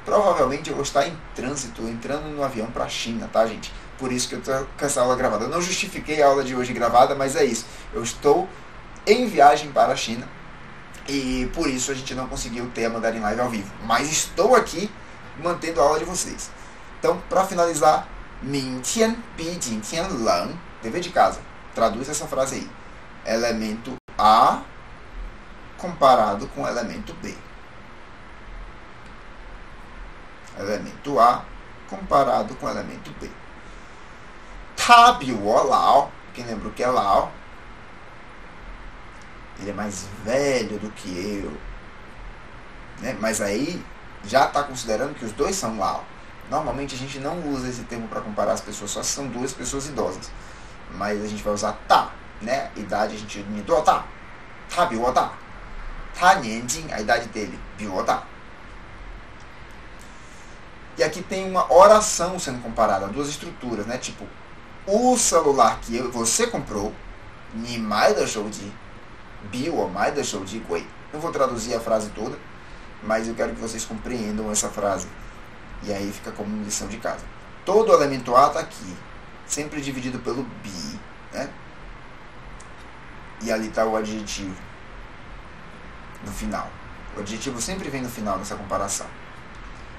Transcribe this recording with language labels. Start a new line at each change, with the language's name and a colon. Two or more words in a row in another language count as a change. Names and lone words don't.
Portuguese: Provavelmente eu vou estar em trânsito, entrando no avião para a China, tá, gente? Por isso que eu estou com essa aula gravada. Eu não justifiquei a aula de hoje gravada, mas é isso. Eu estou em viagem para a China e por isso a gente não conseguiu ter a Mandarin Live ao vivo. Mas estou aqui mantendo a aula de vocês. Então, para finalizar,
Chinese: 明天比今天冷.
Portuguese: Dever de casa. Traduz essa frase aí. Elemento A comparado com o elemento B. Elemento A comparado com o elemento B.
Chinese: 他比我老.
Portuguese: Quem lembra o que é Lao? Ele é mais velho do que eu. Né? Mas aí já está considerando que os dois são Lao. Normalmente a gente não usa esse termo para comparar as pessoas, só se são duas pessoas idosas. Mas a gente vai usar tá, né? Idade a gente usa tá.
Chinese: 他比我大. 他年纪,
Portuguese: a idade dele,
Chinese: 比我大.
Portuguese: E aqui tem uma oração sendo comparada, duas estruturas, né? Tipo, o celular que você comprou,
Chinese: 你买的手机比我买的手机贵.
Portuguese: Não vou traduzir a frase toda, mas eu quero que vocês compreendam essa frase. E aí fica como lição de casa. Todo elemento A está aqui, sempre dividido pelo bi, né? E ali está o adjetivo no final. O adjetivo sempre vem no final dessa comparação.